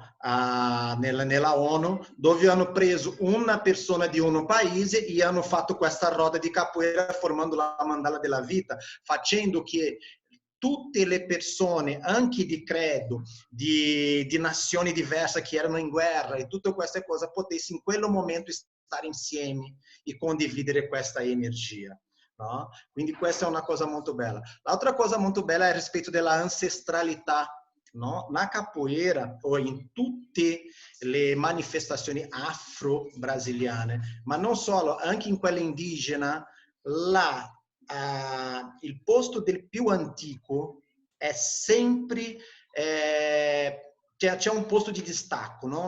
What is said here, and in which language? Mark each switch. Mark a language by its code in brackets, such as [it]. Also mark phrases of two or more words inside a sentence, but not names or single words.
[it] Nella ONU, dove hanno preso una persona di un paese e hanno fatto questa roda di capoeira formando la Mandala della Vita, facendo che tutte le persone, anche di credo, di nazioni diverse che erano in guerra e tutte queste cose, potessero in quel momento stare insieme e condividere questa energia. No? Quindi questa è una cosa molto bella. L'altra cosa molto bella è il rispetto della ancestralità. No? [pt] Na capoeira [it] o in tutte le manifestazioni afro-brasiliane, ma non solo, anche in quella indigena, il posto del più antico è sempre c'è un posto di distacco, no?